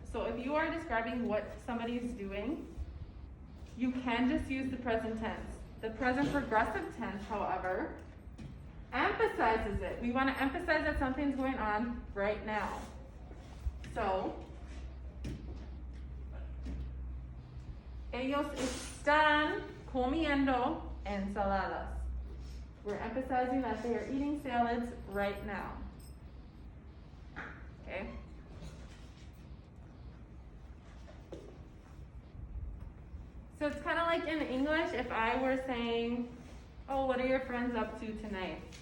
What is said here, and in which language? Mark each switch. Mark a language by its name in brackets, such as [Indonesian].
[English] So if you are describing what somebody's doing, you can just use the present tense. The present progressive tense, however, emphasizes it. We want to emphasize that something's going on right now. [Spanish] So, ellos están comiendo ensaladas. [English] We're emphasizing that they are eating salads right now. Okay? So it's kind of like in English, if I were saying, oh, what are your friends up to tonight?